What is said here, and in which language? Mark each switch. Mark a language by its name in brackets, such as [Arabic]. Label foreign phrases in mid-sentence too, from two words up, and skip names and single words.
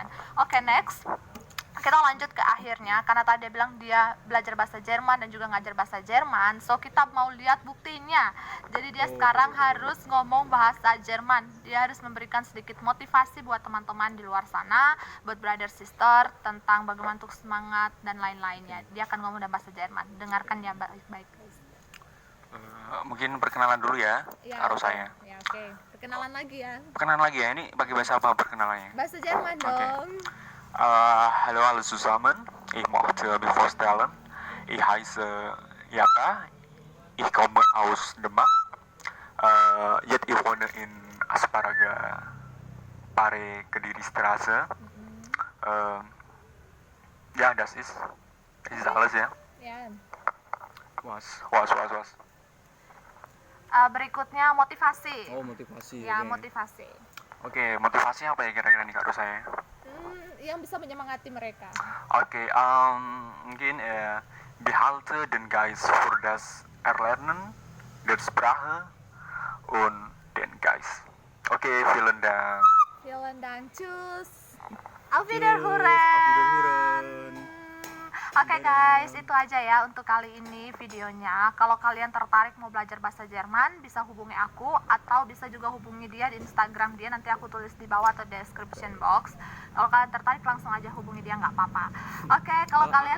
[Indonesian] Oke, next. Kita lanjut ke akhirnya karena tadi dia bilang dia belajar bahasa Jerman dan juga ngajar bahasa Jerman. So kita mau lihat buktinya. Jadi dia sekarang harus ngomong bahasa Jerman. Dia harus memberikan sedikit motivasi buat teman-teman di luar sana, buat [English] brother sister [Indonesian] tentang bagaimana untuk semangat dan lain-lainnya. Dia akan ngomong dalam bahasa Jerman. Dengarkan ya baik-baik guys. Mungkin perkenalan dulu ya, harus saya. Ya, oke. Perkenalan lagi ya. Perkenalan lagi ya, ini pakai bahasa apa perkenalannya? Bahasa Jerman dong. [German] Hallo alle zusammen, ich möchte mich vorstellen. Ich heiße Jaka, ich komme aus Demak. Jetzt ich wohne in Asparaga, Pare Kediri Straße. Ja, das ist alles ya. [Indonesian] Ya. [German] Was. [Indonesian] Berikutnya motivasi. Oh, motivasi. Ya, oke. motivasi. Oke, motivasinya apa ya kira-kira nih Kak Rosa? Yang bisa menyemangati mereka. Oke, mungkin [German] behalte den Geist für das Erlernen der Sprache und den Geist. Oke, vielen Dank. Vielen Dank, tschüss. Auf Auf Wiederhören. Wiederhören. [Indonesian] Oke guys, itu aja ya untuk kali ini videonya. Kalau kalian tertarik mau belajar bahasa Jerman, bisa hubungi aku atau bisa juga hubungi dia di Instagram dia. Nanti aku tulis di bawah atau [English] description box. [Indonesian] Kalau kalian tertarik langsung aja hubungi dia, nggak apa-apa. Oke, kalau kalian